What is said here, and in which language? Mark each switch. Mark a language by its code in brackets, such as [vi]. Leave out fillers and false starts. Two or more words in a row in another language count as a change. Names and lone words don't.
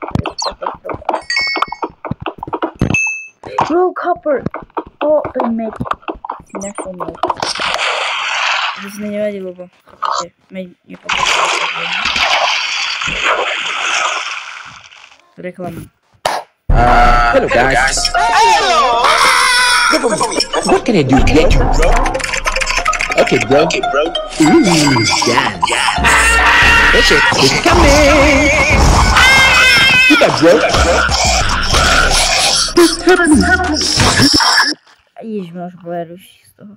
[sk] Rogue Hopper! O, med. Si nechol med. To si nevadí, lebo med nepotrebujem. Reklama. [en] Hello guys. What can I do? Okay, bro. Ooh, yeah. Okay, it's coming. You got bro. [sk] Ježiš, máš bleru z toho.